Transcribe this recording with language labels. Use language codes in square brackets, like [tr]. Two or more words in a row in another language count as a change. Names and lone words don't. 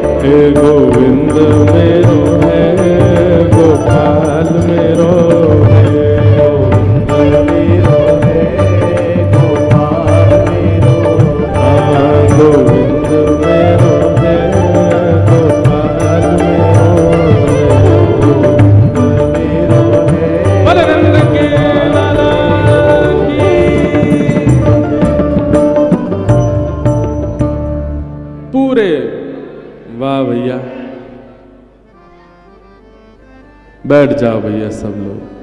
[bra] गोविंद मेरो है, गोपाल मेरो है, गोविंद मेरो है, गोपाल मेरो है, गोविंद मेरो है, गोपाल मेरो है। बलनंद के लाला की। [hi] पूरे वाह भैया, बैठ जाओ भैया सब लोग।